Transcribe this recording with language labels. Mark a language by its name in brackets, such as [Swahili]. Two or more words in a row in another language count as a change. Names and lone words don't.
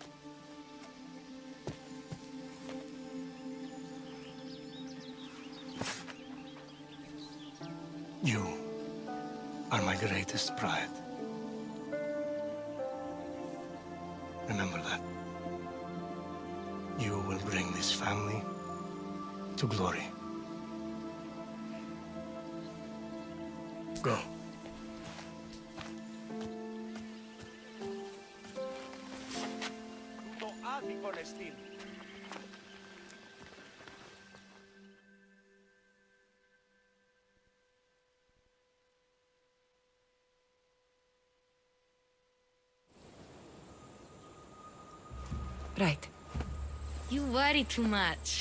[English] You are my greatest pride. Remember that. You will bring this family to glory. Go. [Greek] Το άδικον εστίν. [English] Right. You worry too much.